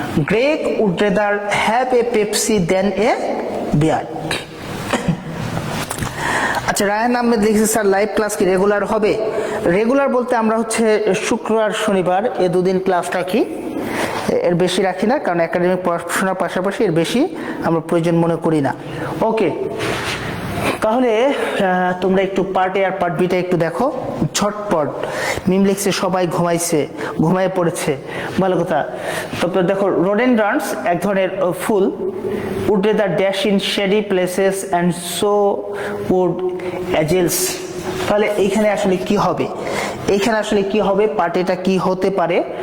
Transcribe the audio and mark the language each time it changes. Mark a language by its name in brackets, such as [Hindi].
[English] Greg would rather have a Pepsi than a beer। [Bangla] আচ্ছা, রায়হান আহমেদ লিখেছে sir live class কি regular হবে? Regular বলতে আমরা হচ্ছে শুক্র আর শনিবার এই দুদিন ক্লাস রাখি, এর বেশি রাখি না, কারণ একাডেমিক পড়াশোনার পাশাপাশি এর বেশি আমরা প্রয়োজন মনে করি না। ওকে, তাহলে তোমরা একটু পার্ট এ আর পার্ট বিটা একটু দেখো ঝটপট। মিম লিখছে সবাই ঘুমায় পড়েছে, ভালো কথা। তারপর দেখো, রোডেনড্রন্স এক ধরনের ফুল। [English] would rather dash in shady places and so would azale's। [Bangla] তাহলে এইখানে আসলে কি হবে, পার্ট এটা কি হতে পারে?